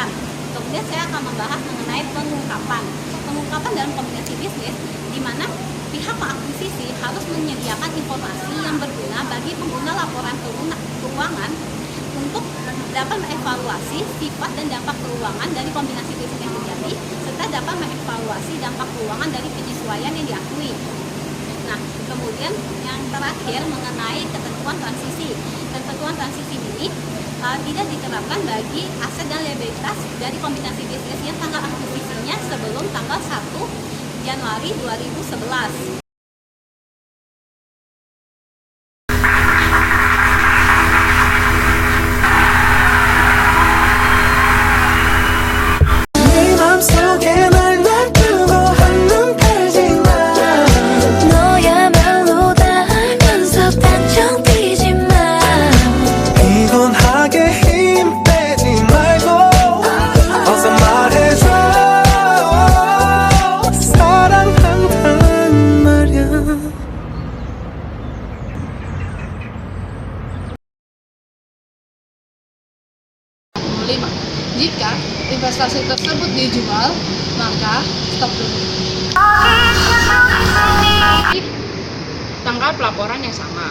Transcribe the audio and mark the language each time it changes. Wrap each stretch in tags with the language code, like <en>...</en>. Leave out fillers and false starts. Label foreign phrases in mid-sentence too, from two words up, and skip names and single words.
<id>Kemudian saya akan membahas mengenai pengungkapan. Pengungkapan dalam kombinasi bisnis di mana pihak pengakuisisi harus menyediakan informasi yang berguna bagi pengguna laporan keuangan untuk dapat mengevaluasi sifat dan dampak keuangan dari kombinasi bisnis yang terjadi, serta dapat mengevaluasi dampak keuangan dari penyesuaian yang diakui. Nah, kemudian yang terakhir mengenai ketentuan transisi. Ketentuan transisi ini tidak diterapkan bagi aset dan liabilitas dari kombinasi bisnis yang tanggal akuisisinya sebelum tanggal 1 Januari 2011.</id> <ko>네 맘속에 날 놔두고 한눈 팔지 마 너야말로 다 알면서 단정 뛰지 마 피곤하게 힘 빼지 말고 어서 말해줘 사랑한단 말야.</ko> <id>Jika investasi tersebut dijual, maka stop dulu. Tanggal pelaporan yang sama.</id>